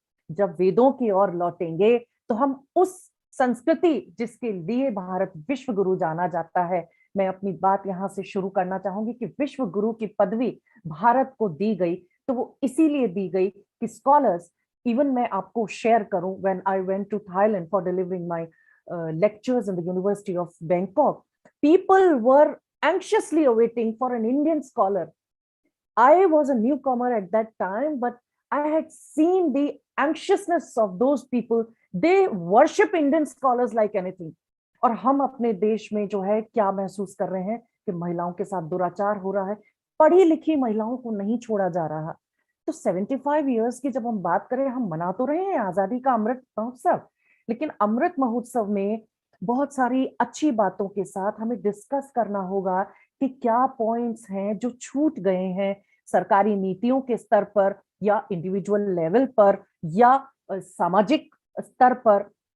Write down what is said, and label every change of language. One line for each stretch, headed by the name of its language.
Hindi: जब वेदों की ओर लौटेंगे तो हम उस संस्कृति जिसके लिए भारत विश्व गुरु जाना जाता है, मैं अपनी बात यहाँ से शुरू करना चाहूंगी कि विश्व गुरु की पदवी भारत को दी गई, तो वो इसीलिए दी गई कि स्कॉलर्स, इवन मैं आपको शेयर करूं,
English: When I went to Thailand for delivering my lectures in the University of Bangkok, people were anxiously awaiting for an Indian scholar. I was a newcomer at that time, but I had seen the anxiousness of those people. They worship Indian scholars like anything.
Hindi: और हम अपने देश में जो है क्या महसूस कर रहे हैं कि महिलाओं के साथ दुराचार हो रहा है, पढ़ी लिखी महिलाओं को नहीं छोड़ा जा रहा। तो 75 इयर्स की जब हम बात करें, हम मना तो रहे हैं आजादी का अमृत महोत्सव, लेकिन अमृत महोत्सव में बहुत सारी अच्छी बातों के साथ हमें डिस्कस करना होगा कि क्या पॉइंट्स हैं जो छूट गए हैं सरकारी नीतियों के स्तर पर या इंडिविजुअल लेवल पर या सामाजिक स्तर पर।